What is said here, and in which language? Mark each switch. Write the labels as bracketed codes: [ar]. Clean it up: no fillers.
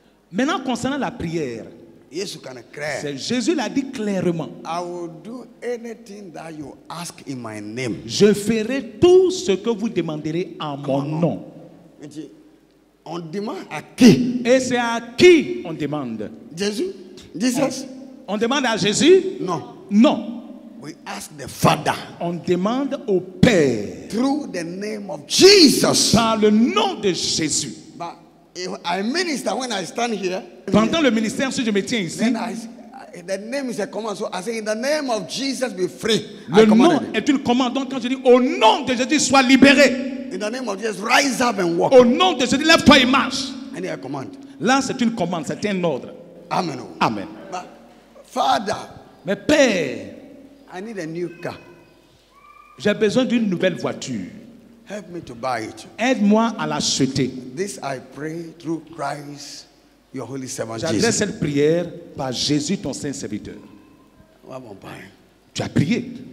[fr] Maintenant concernant la prière, c'est Jésus l'a dit clairement. [en] I will do anything that you ask in my name. [fr] Je ferai tout ce que vous demanderez en mon nom. On demande à qui? Et c'est à qui on demande? Jésus? Jesus? On demande à Jésus? Non. Non. [en] We ask the Father. [fr] On demande au Père. [en] Through the name of Jesus. [fr] Par le nom de Jésus. [en] But if I minister when I stand here. [fr] Pendant le ministère, si je me tiens ici. [en] The name is a command. So I say, in the name of Jesus, be free. [fr] Le nom est une commande. Donc quand je dis au nom de Jésus, sois libéré. [en] In the name of Jesus, rise up and walk. [fr] Au nom de Jésus, lève-toi et marche. [en] And a command. [fr] Là, c'est une commande, c'est un ordre. Amen. Amen. [en] But, Father, [fr] mais Père, [en] I need a new car. [fr] J'ai besoin d'une nouvelle voiture. [en] Help me to buy it. [fr] Aide-moi à l'acheter. [en] This I pray through Christ, your holy servant Jesus. [fr] J'adresse cette prière par Jésus, ton saint serviteur. Tu as prié.